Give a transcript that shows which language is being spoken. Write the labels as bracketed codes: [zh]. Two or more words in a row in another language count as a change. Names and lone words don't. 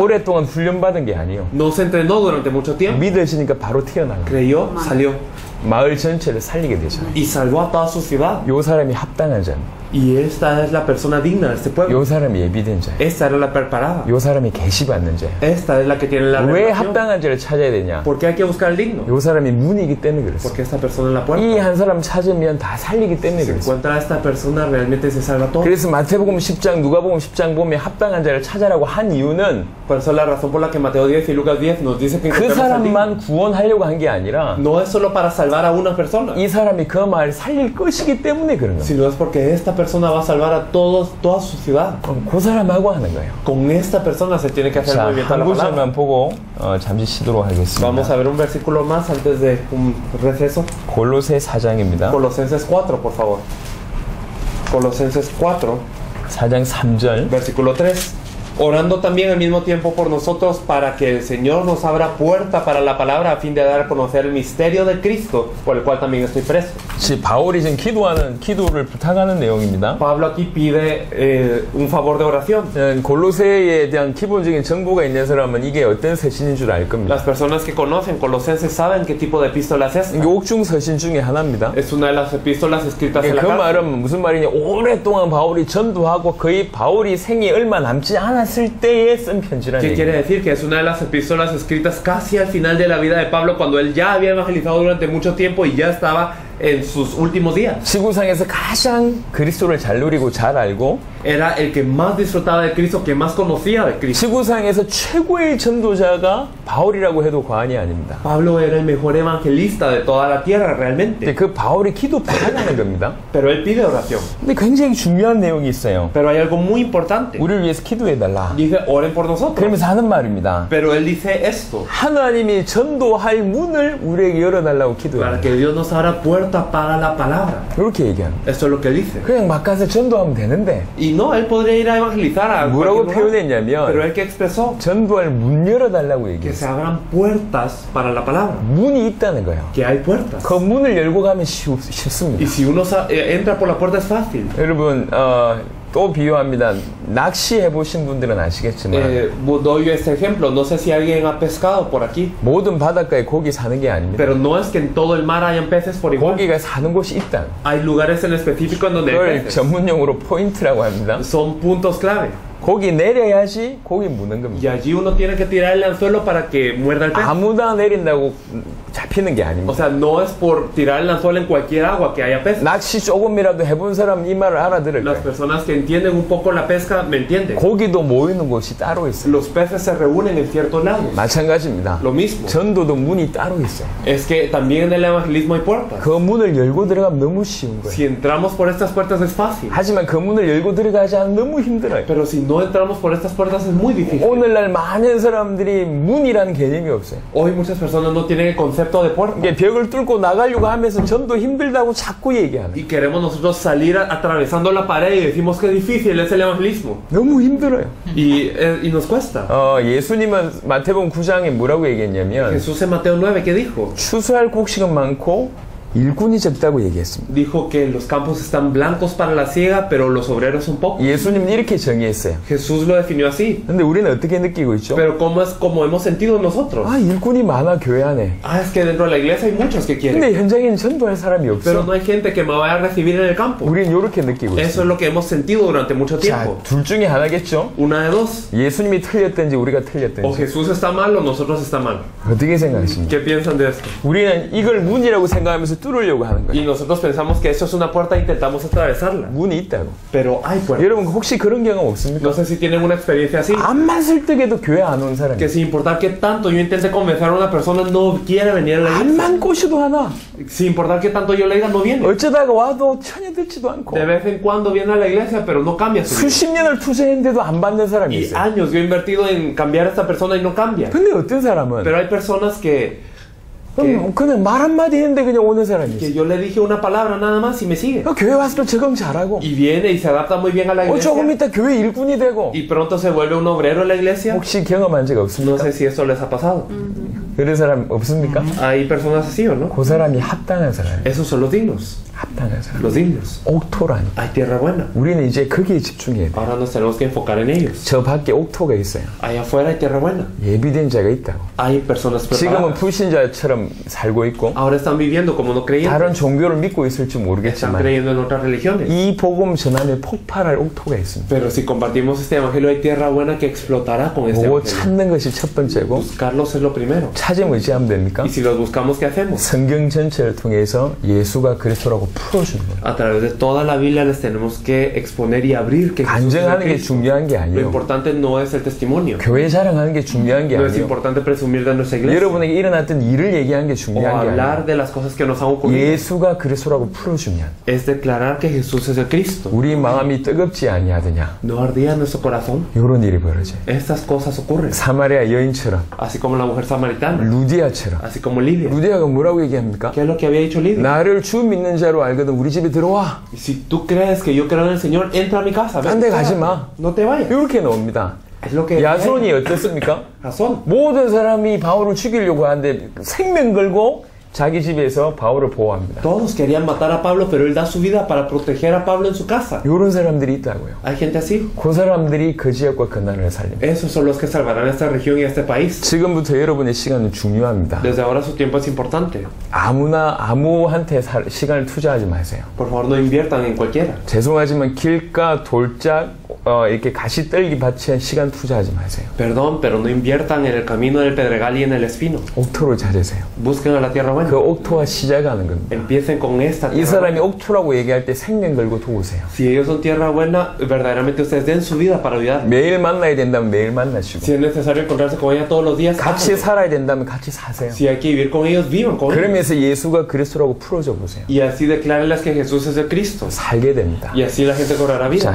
[ko] 오랫동안 훈련받은 게 아니요. [es] No se entrenó durante mucho tiempo. [ko] 믿어지니까 바로 튀어나가. [es] Creyó, salió. [ko] 마을 전체를 살리게 되죠. [es] Y salvó a toda su ciudad. [ko] 요 사람이 합당한 자입니다. [es] Y esta es la persona digna de este pueblo. [ko] 요 사람이 예비된 자예요. [es] Esta era la preparada. [ko] 요 사람이 계시받는 자예요. [es] Esta es la que tiene la [ko] 왜 [es] revelación. [ko] 합당한 자를 찾아야 되냐? [es] ¿Por qué hay que buscar el digno? [ko] 요 사람이 문이기 때문에 그랬어요. [es] Porque esta persona es la puerta. [ko] 이 한 사람 찾으면 다 살리기 때문에 [es] Si [ko] 그랬어요. [es] encuentra a esta persona, realmente se salva todo. [ko] 그래서 마태복음 10장, 누가복음 10장 보면 합당한 자를 찾아라고 한 이유는 [es] Por eso la razón por la que Mateo 10 y Lucas 10 nos dice que [ko] 그 [es] encontremos al digno. [ko] 사람만 구원하려고 한 게 아니라 [es] No es solo para salvar a una persona, [ko] 이 사람이 그 마을 살릴 것이기 때문에 그런 거예요. [es] sino es porque esta persona va a salvar a toda su ciudad. [ko] 그 사람하고 하는 거예요. [es] Con esta persona se tiene que hacer el [ko] 자, [es] movimiento de [ko] 한 [es] la palabra. [ko] 구절만 보고 잠시 쉬도록 [es] Vamos [ko] 하겠습니다. [es] a ver un versículo más antes de un receso. [ko] 골로새 4장입니다. [es] Colosenses 4, por favor. Colosenses 4, [ko] 4장 3절. [es] versículo 3. Orando también al mismo tiempo por nosotros para que el Señor nos abra puerta para la palabra a fin de dar a conocer el misterio de Cristo, por el cual también estoy preso. [ko] 바울이 지금 기도를 부탁하는 내용입니다. [es] Pablo aquí pide un favor de oración. [ko] 골로새에 대한 기본적인 정보가 있는 사람은 이게 어떤 서신인 줄 알 겁니다. [es] Las personas que conocen Colosenses saben qué tipo de epístola es esta. [ko] 이게 옥중 서신 중에 하나입니다. [es] Es una de las epístolas escritas en [ko] 그 [es] la cárcel. [ko] 말은 무슨 말이냐? 오랫동안 바울이 전도하고 거의 바울이 생이 얼마 남지 않았을 때에 쓴 편지라는 [es] ¿Qué quiere [ko] 얘기예요. [es] decir? Que es una de las epístolas escritas casi al final de la vida de Pablo, cuando él ya había evangelizado durante mucho tiempo y ya estaba en sus últimos días. [ko] 지구상에서 가장 그리스도를 잘 누리고 잘 알고 [es] Era el que más disfrutaba de Cristo, que más conocía de Cristo. [ko] 지구상에서 최고의 전도자가 바울이라고 해도 과언이 아닙니다. [es] Pablo era el mejor evangelista de toda la tierra, realmente. [ko] 근데 그 바울이 기도 부탁하는 겁니다. [es] Pero él pide oración. [ko] 근데 굉장히 중요한 내용이 있어요. [es] Pero hay algo muy importante. [ko] 우리를 위해서 기도해달라. [es] Dice, oren por nosotros. [ko] 그러면서 하는 말입니다. [es] Pero él dice esto, [ko] 하나님이 전도할 문을 우리에게 열어달라고 [es] para [ko] 기도해요. [es] que Dios nos abra puerta para la palabra. [ko] 그렇게 얘기합니다. [es] Esto es lo que él dice. [ko] 그냥 막 가서 전도하면 되는데 [es] Y no, él podría ir a evangelizar a [ko] 뭐라고 [es] cualquier lugar. Pero [ko] 표현했냐면 [es] él que expresó [ko] 전도할 문 열어달라고 [es] que [ko] 얘기했어요. [es] se abran puertas para la palabra. [ko] 문이 있다는 거예요. [es] Que hay puertas. [ko] 그 문을 열고 가면 쉽습니다. [es] Y si uno entra por la puerta es fácil. [ko] 여러분 또 비유합니다. 낚시해 보신 분들은 아시겠지만 [es] Doy este ejemplo. No sé si alguien ha pescado por aquí. [ko] 모든 바닷가에 고기 사는 게 아닙니다. [es] Pero no es que en todo el mar hayan peces por igual. [ko] 고기가 사는 곳이 있다. [es] Hay lugares en específico en donde hay [ko] 그걸 [es] peces. [ko] 전문용어로 포인트라고 합니다. [es] Son puntos clave. [ko] 고기 내려야지 고기 무는 겁니다. [es] Y allí uno tiene que tirar el anzuelo para que muerda el pez. [ko] 아무나 내린다고 잡히는 게 [es] O [ko] 아닙니다. [es] sea, no es por tirar el anzuelo en cualquier agua que haya peces. [ko] 낚시 조금이라도 해본 사람 이 말을 알아들을 [es] Las [ko] 거예요. [es] personas que entienden un poco la pesca me entienden. [ko] 고기도 모이는 곳이 따로 있어요. [es] Los peces se reúnen en ciertos lagos. [ko] 마찬가지입니다. [es] Lo mismo. [ko] 전도도 문이 따로 있어요. [es] Es que también en el evangelismo hay puertas. [ko] 그 문을 열고 들어가면 너무 쉬운 거예요. [es] Si entramos por estas puertas es fácil. [ko] 하지만 그 문을 열고 들어가지 않으면 너무 힘들어요. [es] Pero si no entramos por estas puertas es muy difícil. [ko] 오늘날 많은 사람들이 문이라는 개념이 없어요. [es] Hoy muchas personas no tienen el concepto de puerta. [ko] 이게 벽을 뚫고 나가려고 하면서 전도 힘들다고 자꾸 얘기하는. [es] Y queremos nosotros salir atravesando la pared y decimos que difícil es el evangelismo. [ko] 너무 힘들어요. [es] Y nos cuesta. [ko] 예수님은 마태복음 9장에 뭐라고 얘기했냐면 [es] Jesús en Mateo 9, ¿qué dijo? [ko] 추수할 곡식은 많고 일꾼이 적다고 얘기했습니다. [es] Dijo que los campos están blancos para la siega, pero los obreros son pocos. [ko] 예수님은 이렇게 정의했어요. [es] Jesús lo definió así. [ko] 근데 우리는 어떻게 느끼고 있죠? [es] Pero como hemos sentido nosotros. [ko] 일꾼이 많아 교회 안에. [es] Es que dentro de la iglesia hay muchos que quieren. [ko] 근데 현장에는 전도할 사람이 없어. [es] Pero no hay gente que me vaya a recibir en el campo. [ko] 우리는 이렇게 느끼고 [es] Eso [ko] 있어요. [es] es lo que hemos sentido durante mucho tiempo. [ko] 자, 둘 중에 하나겠죠? [es] Una de dos. [ko] 예수님이 틀렸든지 우리가 [es] O [ko] 틀렸든지. [es] Jesús está mal o nosotros está mal. [ko] 어떻게 생각하십니까? [es] ¿Qué piensan de esto? [ko] 우리는 이걸 문이라고 생각하면서 뚫으려고 하는 거예요. [es] Y nosotros pensamos que esto es una puerta e intentamos atravesarla. [ko] 문이 있다고. [es] Pero hay puertas. [ko] 여러분 혹시 그런 경험 없습니까? [es] No sé si tienen una experiencia así. [ko] 암만 설득해도 교회 안 온 사람이. [es] Que sin importar que tanto yo intente convencer a una persona, no quiere venir a la iglesia. [ko] 암만 꼬셔도 하나. [es] Sin importar que tanto yo le diga, no viene. [ko] 어쩌다가 와도 전혀 듣지도 않고. [es] De vez en cuando viene a la iglesia, pero no cambia su vida. [ko] 수십 년을 투자했는데도 안 받는 사람이 [es] Y [ko] 있어요. [es] años yo he invertido en cambiar a esta persona y no cambia. [ko] 근데 어떤 사람은 [es] Pero hay personas que [ko] 그냥 말 한마디 했는데 그냥 오는 사람이 있어요. [es] yo le dije una palabra nada más y me sigue. [ko] 교회 와서 적응 잘하고 [es] Y viene y se adapta muy bien a la [ko] 조금 [es] iglesia. [ko] 있다 교회 일꾼이 되고. [es] Y pronto se vuelve un obrero en la iglesia. [ko] 혹시 경험한 적 [es] No [ko] 없습니까? [es] sé si eso les ha pasado. [ko] 그런 사람 없습니까? [es] Hay personas así o no. [ko] 그 사람이 합당한 사람이에요. [es] Esos son los dignos. [ko] 합당한 사람. [es] Los dignos. [ko] 옥토라니. [es] Hay tierra buena. [ko] 우리는 이제 거기에 집중해야 돼. [es] Ahora nos tenemos que enfocar en ellos. [ko] 저 밖에 옥토가 있어요. [es] Allá afuera hay tierra buena. [ko] 예비된 자가 있다고. [es] Hay personas [ko] 지금은 [es] preparadas. [ko] 불신자처럼 살고 있고 [es] Ahora están viviendo como no creyentes. [ko] 다른 종교를 믿고 있을지 [es] Están [ko] 모르겠지만 [es] creyendo en otras religiones. [ko] 이 복음 전함에 폭발할 옥토가 있습니다. [es] Pero si compartimos este evangelio, hay tierra buena que explotará con este [ko] 그거 [es] evangelio. [ko] 찾는 것이 첫 번째고 [es] Buscarlos es lo primero. [ko] 찾으면 어찌하면 됩니까? [es] Y si los buscamos, ¿qué hacemos? [ko] 성경 전체를 통해서 예수가 그리스도라고 풀어주는 거예요. [es] A través de toda la Biblia les tenemos que exponer y abrir que Jesús es el [ko] 간증하는 게 [es] Cristo. [ko] 중요한 게 [es] Lo [ko] 아니에요. [es] importante no es el testimonio. [ko] 교회 자랑하는 게 중요한 게 [es] No es [ko] 아니에요. [es] importante presumir de nuestra iglesia. [ko] 여러분에게 일어났던 일을 얘기하는 게 [es] O [ko] 중요한 게 [es] hablar [ko] 아니에요. [es] de las cosas que nos han ocurrido. [ko] 예수가 그리스도라고 풀어주면 [es] Es declarar que Jesús es el Cristo. [ko] 우리 마음이 뜨겁지 아니하더냐. [es] ¿No ardía en nuestro corazón? [ko] 이런 일이 벌어져요. [es] Estas cosas ocurren. [ko] 사마리아 여인처럼 [es] Así como la mujer samaritana. [ko] 루디아처럼. [es] Así como Lidia. [ko] 루디아가 뭐라고 얘기합니까? [es] ¿Qué es lo que había dicho Lidia? [ko] 나를 주 믿는 자로 알거든 우리 집에 들어와. [es] Si tú crees que yo creo en el Señor, entra a mi casa. [ko] 딴 데 가지 마. [es] No te vayas. [ko] 이렇게 나옵니다. [es] Es lo que [ko] 야손이 어떻습니까? [es] Razón. [ko] 모든 사람이 바울을 죽이려고 하는데 생명 걸고 자기 집에서 바울을 보호합니다. [es] Todos querían matar a Pablo, pero él da su vida para proteger a Pablo en su casa. [ko] 이런 사람들이 있다고요. [es] Hay gente así. [ko] 그 사람들이 그 지역과 그 나라를 살립니다. [es] Esos son los que salvarán esta región y este país. [ko] 지금부터 여러분의 시간은 중요합니다. [es] Desde ahora su tiempo es importante. [ko] 아무한테 시간을 투자하지 마세요. [es] Por favor, no inviertan en cualquiera. [ko] 죄송하지만 길가 돌짝 이렇게 가시떨기 밭에 시간 투자하지 마세요. [es] Perdón, pero no inviertan en el camino del Pedregal y en el Espino. [ko] 옥토를 찾으세요. [es] Busquen a la tierra buena. [ko] 그 옥토와 시작하는 겁니다. [es] Empiecen con esta [ko] 이 [es] tierra [ko] 사람이 [es] buena. [ko] 옥토라고 얘기할 때 생명 걸고 도우세요. [es] Si ellos son tierra buena, verdaderamente ustedes den su vida para ayudar. [ko] 매일 만나야 된다면 매일 만나시고 [es] Si es necesario encontrarse con ella todos los días, [ko] 같이 [es] háganlo. [ko] 살아야 된다면 같이 사세요. [es] Si hay que vivir con ellos, vivan con ellos. [ko] 그러면서 예수가 그리스도라고 풀어줘 보세요. [es] Y así declárenles que Jesús es el Cristo. [ko] 살게 됩니다. [es] Y así la gente cobrará vida.